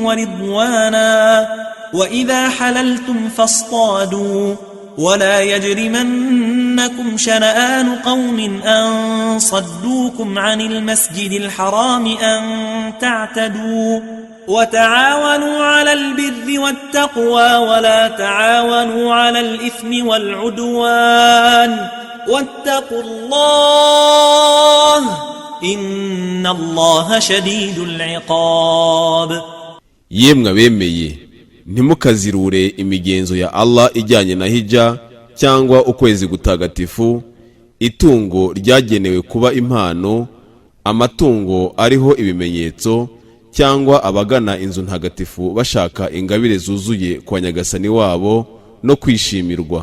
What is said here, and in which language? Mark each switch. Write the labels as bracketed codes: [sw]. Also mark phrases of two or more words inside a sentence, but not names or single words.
[ar] ورضوانا وإذا حللتم فاصطادوا ولا يجرمنكم شنآن قوم أن صدوكم عن المسجد الحرام أن تعتدوا وتعاونوا على البر والتقوى ولا تعاونوا على الإثم والعدوان واتقوا الله إن الله شديد العقاب. [rw] Yemwe abemeye ntimukazirure imigenzo ya Allah ijyanye na hijja cyangwa ukwezi gutagatifu, itungo ryagenewe kuba impano, amatungo ariho ibimenyetso, cyangwa abagana inzu ntagatifu bashaka ingabire zuzuye kwa nyagasani wabo no kwishimirwa.